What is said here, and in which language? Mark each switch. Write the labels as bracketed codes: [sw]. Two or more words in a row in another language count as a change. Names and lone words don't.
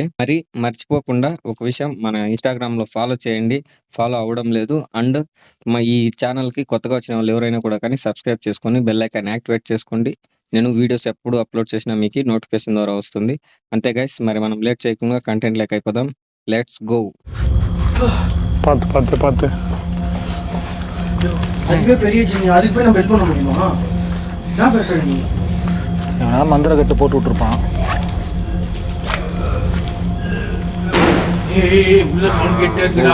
[te] మరి మర్చిపోకుండా ఒక విషయం, మన ఇన్‌స్టాగ్రామ్‌లో ఫాలో చేయండి. ఫాలో అవ్వడం లేదు. అండ్ ఈ ఛానల్‌కి కొత్తగా వచ్చిన వాళ్ళు ఎవరైనా కూడా కానీ సబ్స్క్రైబ్ చేసుకొని [en] bell icon activate [te] చేసుకోండి. నేను వీడియోస్ ఎప్పుడు అప్లోడ్ చేసినా మీకు నోటిఫికేషన్ ద్వారా వస్తుంది. అంతే గైస్, మరి మనం లేట్ చేయకుండా కంటెంట్ లెక్క అయిపోదాం. [en] let's go. [ta] பார்த்து அதுவே பெரிய ஜினி. அதுக்கு போய் நம்ம ஹெல்ப் பண்ண முடியுமா? என்ன பேசுற நீ? நான் மந்திர கட்டு போட்டு விட்டுருப்பான். ஏய் உள்ள சவுண்ட் கேட்டே இருக்குடா.